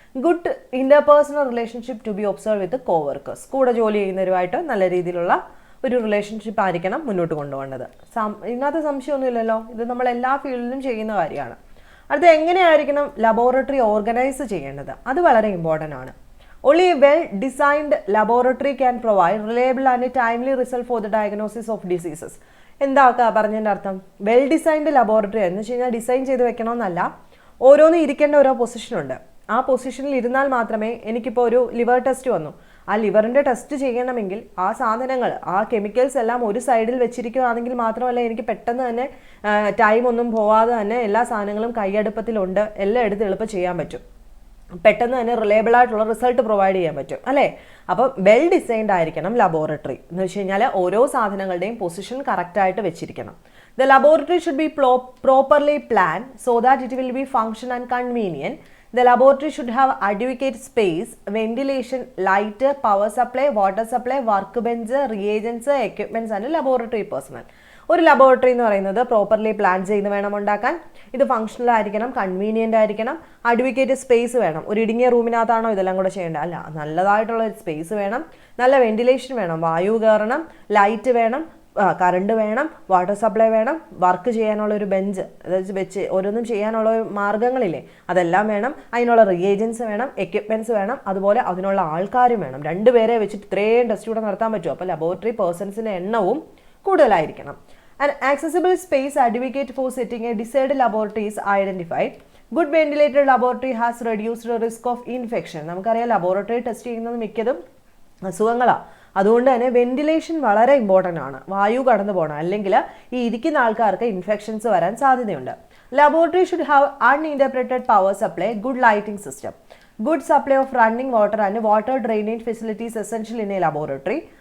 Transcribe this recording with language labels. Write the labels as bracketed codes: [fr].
[en] Good interpersonal relationship to be observe with coworkers. [ml] കൂടെ ജോലി ചെയ്യുന്നവരുമായിട്ട് നല്ല രീതിയിലുള്ള ഒരു റിലേഷൻഷിപ്പ് ആയിരിക്കണം മുന്നോട്ട് കൊണ്ടുപോകേണ്ടത്. ഇതിനകത്ത് സംശയമൊന്നുമില്ലല്ലോ, ഇത് നമ്മൾ എല്ലാ ഫീൽഡിലും ചെയ്യുന്ന കാര്യമാണ്. അടുത്ത എങ്ങനെയായിരിക്കണം ലബോറട്ടറി ഓർഗനൈസ് ചെയ്യേണ്ടത്? അത് വളരെ ഇമ്പോർട്ടൻ്റ് ആണ്. [en] Only a well-designed laboratory can provide reliable and timely result for the diagnosis of diseases. [ml] എന്താ പറഞ്ഞതിൻ്റെ അർത്ഥം? വെൽ ഡിസൈൻഡ് ലബോറട്ടറി എന്ന് വെച്ച് കഴിഞ്ഞാൽ ഡിസൈൻ ചെയ്ത് വെക്കണമെന്നല്ല, ഓരോന്നും ഇരിക്കേണ്ട ഓരോ പൊസിഷനുണ്ട്. ആ പൊസിഷനിൽ ഇരുന്നാൽ മാത്രമേ, എനിക്കിപ്പോൾ ഒരു ലിവർ ടെസ്റ്റ് വന്നു, ആ ലിവറിൻ്റെ ടെസ്റ്റ് ചെയ്യണമെങ്കിൽ ആ സാധനങ്ങൾ, ആ കെമിക്കൽസ് എല്ലാം ഒരു സൈഡിൽ വെച്ചിരിക്കുകയാണെങ്കിൽ മാത്രമല്ല എനിക്ക് പെട്ടെന്ന് തന്നെ ടൈം ഒന്നും പോവാതെ തന്നെ എല്ലാ സാധനങ്ങളും കൈയടുപ്പത്തിലുണ്ട്, എല്ലാം എടുത്ത് എളുപ്പം ചെയ്യാൻ പറ്റും. പെട്ടെന്ന് തന്നെ റിലയബിൾ ആയിട്ടുള്ള റിസൾട്ട് പ്രൊവൈഡ് ചെയ്യാൻ പറ്റും അല്ലേ. അപ്പം വെൽ ഡിസൈൻഡ് ആയിരിക്കണം ലബോറട്ടറി എന്ന് വെച്ച് കഴിഞ്ഞാൽ ഓരോ സാധനങ്ങളുടെയും പൊസിഷൻ കറക്റ്റായിട്ട് വെച്ചിരിക്കണം. [en] The laboratory should be properly plan so that it will be function and convenient. The laboratory should have adequate space, ventilation, light, power supply, water supply, workbench, reagents, equipments and laboratory personnel. [ml] ഒരു laboratory എന്ന് പറയുന്നത് properly plan ചെയ്ത് വേണം ഉണ്ടാക്കാൻ. ഇത് functional ആയിരിക്കണം, convenient ആയിരിക്കണം, advocate space വേണം. ഒരു ഇടുങ്ങിയ റൂമിനകത്താണോ ഇതെല്ലാം കൂടെ ചെയ്യേണ്ടത്? അല്ല, നല്ലതായിട്ടുള്ള ഒരു സ്പേസ് വേണം, നല്ല വെന്റിലേഷൻ വേണം, വായു കയറണം, ലൈറ്റ് വേണം, കറണ്ട് വേണം, വാട്ടർ സപ്ലൈ വേണം, വർക്ക് ചെയ്യാനുള്ള ഒരു ബെഞ്ച്, അതായത് വെച്ച് ഓരോന്നും ചെയ്യാനുള്ള മാർഗ്ഗങ്ങളില്ലേ അതെല്ലാം വേണം, അതിനുള്ള റിയേജൻസ് വേണം, എക്യുപ്മെൻറ്റ്സ് വേണം, അതുപോലെ അതിനുള്ള ആൾക്കാരും വേണം. രണ്ടുപേരെ വെച്ചിട്ട് ഇത്രയും ടെസ്റ്റ് കൂടെ നടത്താൻ പറ്റുമോ? അപ്പോൾ ലബോറട്ടറി പേഴ്സൺസിൻ്റെ എണ്ണവും കൂടുതലായിരിക്കണം. [en] An accessible space adequate for setting a desired laboratory is identified. Good ventilated laboratory has reduced the risk of infection. [ml] നമുക്കറിയാം ലബോറട്ടറി ടെസ്റ്റ് ചെയ്യുന്നത് മിക്കതും അസുഖങ്ങളാണ്. അതുകൊണ്ട് തന്നെ വെന്റിലേഷൻ വളരെ ഇമ്പോർട്ടൻ്റ് ആണ്. വായു കടന്നു പോകണം, അല്ലെങ്കിൽ ഈ ഇരിക്കുന്ന ആൾക്കാർക്ക് ഇൻഫെക്ഷൻസ് വരാൻ സാധ്യതയുണ്ട്. [en] Laboratory should have uninterrupted power supply, good lighting system, good supply of running water and water drainage facilities essential in a laboratory.